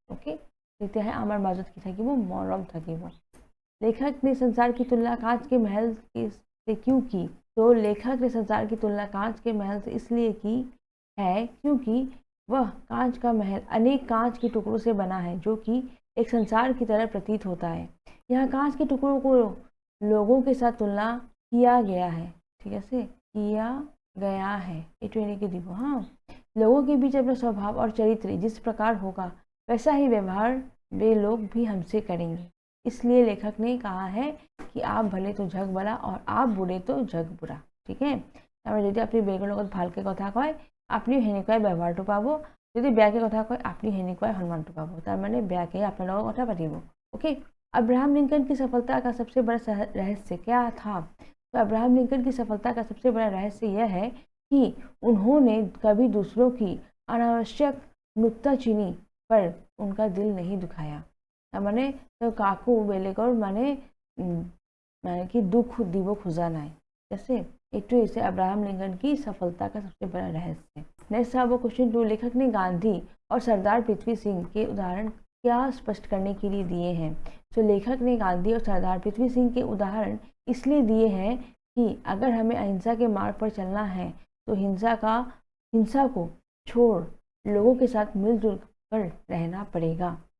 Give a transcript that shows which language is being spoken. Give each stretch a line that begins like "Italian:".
Assamese: Okay, তেতিয়াহে আমাৰ মাজত কি থাকিব? মৰম থাকিব।
Hindi: लेखक ने संसार की तुलना कांच के महल से क्यों की? तो लेखक ने संसार की तुलना कांच के महल से इसलिए की है क्योंकि वह कांच का महल अनेक कांच के टुकड़ों से बना है जो कि एक संसार की तरह प्रतीत होता है। यहाँ कांच के टुकड़ों को लोगों के साथ तुलना किया गया है। ठीक है, किया गया है के दिवो। हाँ, लोगों के बीच अपना स्वभाव और चरित्र जिस प्रकार होगा वैसा ही व्यवहार वे लोग भी हमसे करेंगे। इसलिए लेखक ने कहा है कि आप भले तो जग भला और आप बुरे तो जग बुरा। ठीक है,
Assamese: যদি আপনি বেলেগৰ লগত ভালকে কথা কয় আপনি সেনেকুৱাই ব্যৱহাৰটো পাব, যদি বেয়াকে কথা কয় আপনি সেনেকুৱাই সন্মানটো পাব। তাৰমানে বেয়াকে আপোনাৰ লগত কথা পাতিব।
Hindi: ओके, अब्राहम लिंकन की सफलता का सबसे बड़ा रहस्य क्या था? तो अब्राहम लिंकन की सफलता का सबसे बड़ा रहस्य यह है कि उन्होंने कभी दूसरों की अनावश्यक नुक्ताचीनी पर उनका दिल नहीं दुखाया।
Assamese: মানে কাকো বেলেগৰ মানে
Hindi: कि दुख
Assamese: দিব খোজা নাই।
Hindi: जैसे एक इसे अब्राहम लिंकन की सफलता का सबसे बड़ा रहस्य। नेक्स्ट है वो क्वेश्चन 2। लेखक ने गांधी और सरदार पृथ्वी सिंह के उदाहरण क्या स्पष्ट करने के लिए दिए हैं? तो लेखक ने गांधी और सरदार पृथ्वी सिंह के उदाहरण इसलिए दिए हैं कि अगर हमें अहिंसा के मार्ग पर चलना है तो हिंसा को छोड़ लोगों के साथ मिलजुल कर रहना पड़ेगा।